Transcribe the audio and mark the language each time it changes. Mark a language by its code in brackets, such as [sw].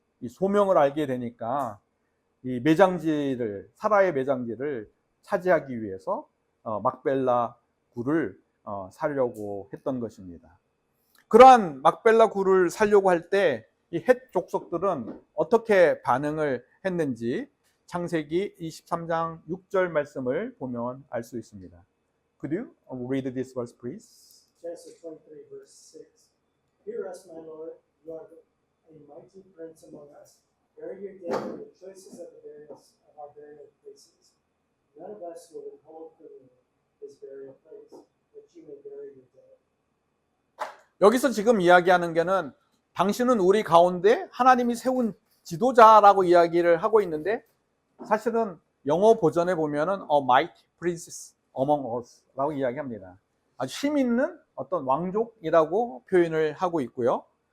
[ko] 이 소명을 알게 되니까 이 매장지를, 사라의 매장지를 차지하기 위해서 막벨라 굴을 사려고 했던 것입니다. 그러한 막벨라 굴을 사려고 할 때 이 헷 족속들은 어떻게 반응을 했는지 창세기 23장 6절 말씀을 보면 알 수 있습니다. [en] Could you read this verse, please? Genesis 23, verse 6. Hear us, my Lord, you are a mighty prince among us. Bury your dead in the choicest of our burial places. None of us will withhold from you this burial place, that you may bury your dead. [ko] 여기서 지금 이야기하는 게는 당신은 우리 가운데 하나님이 세운 지도자라고 이야기를 하고 있는데 사실은 영어 버전에 보면은 [en] A mighty prince among us [ko] 라고 이야기합니다. 아주 힘 있는 어떤 왕족이라고 표현을 하고 있고요.